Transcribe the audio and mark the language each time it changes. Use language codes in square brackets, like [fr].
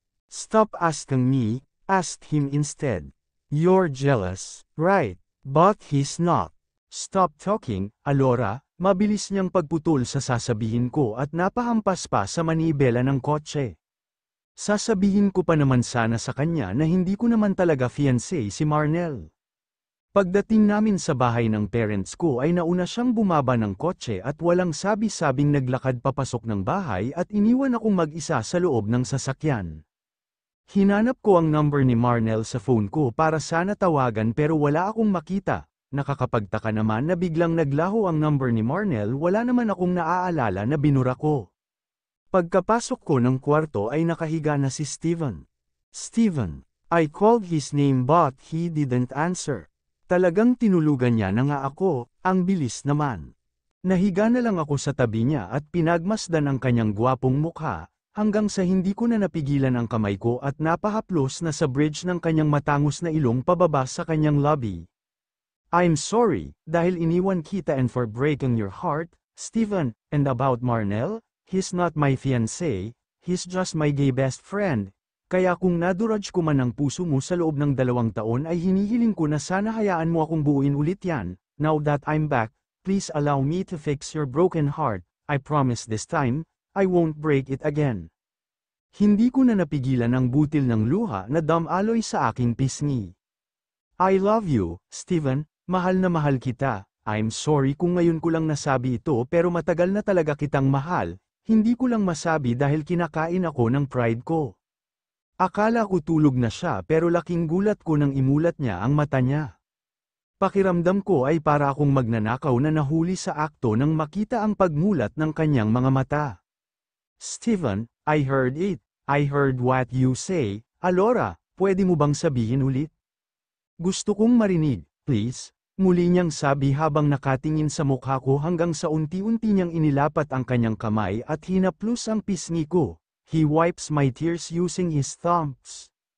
[en] Stop asking me, ask him instead. You're jealous, right? But he's not. Stop talking, [tl] Alora, mabilis niyang pagputol sa sasabihin ko at napahampas pa sa manibela ng kotse. Sasabihin ko pa naman sana sa kanya na hindi ko naman talaga fiancé si Marnel. Pagdating namin sa bahay ng parents ko ay nauna siyang bumaba ng kotse at walang sabi-sabing naglakad papasok ng bahay at iniwan akong mag-isa sa loob ng sasakyan. Hinanap ko ang number ni Marnel sa phone ko para sana tawagan pero wala akong makita. Nakakapagtaka naman na biglang naglaho ang number ni Marnel, wala naman akong naaalala na binura ko. Pagkapasok ko ng kwarto ay nakahiga na si Steven. [en] Steven, I called his name but he didn't answer. [tl] Talagang tinulugan niya na nga ako, ang bilis naman. Nahiga na lang ako sa tabi niya at pinagmasdan ang kanyang gwapong mukha, hanggang sa hindi ko na napigilan ang kamay ko at napahaplos na sa bridge ng kanyang matangos na ilong pababa sa kanyang lobby. [en] I'm sorry, [tl] dahil iniwan kita [en] and for breaking your heart, Steven, and about Marnel? He's not my fiancé, he's just my gay best friend. [tl] Kaya kung naduraj ko man ang puso mo sa loob ng 2 taon ay hinihiling ko na sana hayaan mo akong buuin ulit yan. [en] Now that I'm back, please allow me to fix your broken heart. I promise this time, I won't break it again. [tl] Hindi ko na napigilan ang butil ng luha na damaloy sa aking pisngi. [en] I love you, [tl] Steven, mahal na mahal kita. [en] I'm sorry [tl] kung ngayon ko lang nasabi ito pero matagal na talaga kitang mahal. Hindi ko lang masabi dahil kinakain ako ng pride ko. Akala ko tulog na siya pero laking gulat ko nang imulat niya ang mata niya. Pakiramdam ko ay para akong magnanakaw na nahuli sa akto nang makita ang pagmulat ng kanyang mga mata. [en] Steven, I heard it. I heard what you say. [tl] Alora, pwede mo bang sabihin ulit? Gusto kong marinig, please. Muli niyang sabi habang nakatingin sa mukha ko hanggang sa unti-unti niyang inilapat ang kanyang kamay at hinaplos ang pisngi ko. [en] He wipes my tears using his thumbs.